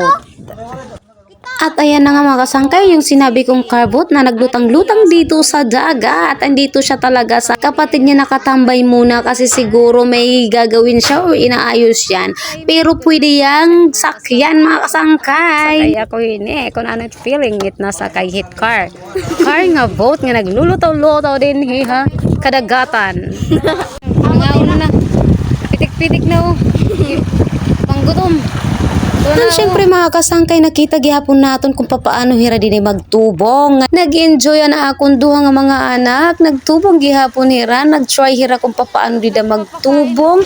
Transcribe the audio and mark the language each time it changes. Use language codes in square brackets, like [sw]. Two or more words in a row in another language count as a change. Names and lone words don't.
[tl] At ayan na nga mga kasangkay, yung sinabi kong carbot na naglutang-lutang dito sa dagat. Andito siya talaga sa kapatid niya nakatambay muna kasi siguro may gagawin siya o inaayos yan. Pero pwede yang sakyan mga kasangkay. [war] Sakay ako ini, kung ano feeling it na sakay hit car. Car nga boat nga naglulutaw-lutaw din ha. Kadagatan. Mga una na. Pitik-pitik na oh. Panggutom. Then syempre mga kasangkay nakita gihapon naton kung papaano hira din magtubong. Nag-enjoy na akong duha nga mga anak. Nagtubong gihapon hira, nag-try hira kung papaano din magtubong.